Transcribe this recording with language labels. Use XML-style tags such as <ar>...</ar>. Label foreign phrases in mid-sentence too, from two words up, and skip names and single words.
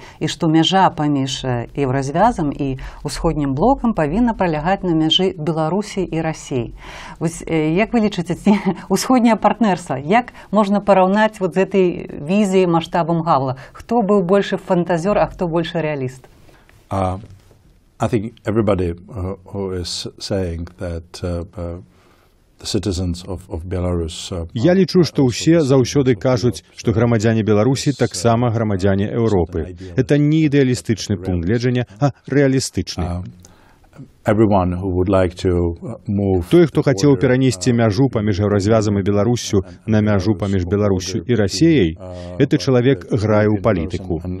<be>І што мяжа паміж еўразвязам і ўсходнім блокам павінна пралягаць на мяжы Беларусі і Расіі. Вось, як вы лічыце, усходняе партнерства, як можна параўнаць з гэтай візіяй маштабам Гавала? Хто быў большы фантазёр, а хто большы рэаліст?</be> <en>I think everybody who is saying that</en> <be>Я лічу, што ўсе заўсёды кажуць, што грамадзяне Беларусі таксама грамадзяне Еўропы. Это не ідэалістычны пункт гледжання, а рэалістычны. Той, хто хацеў перанесці мяжу паміж еўразвязам і Беларуссю на мяжу паміж Беларуссю і Расіяй, гэты чалавек грае ў палітыку.</be>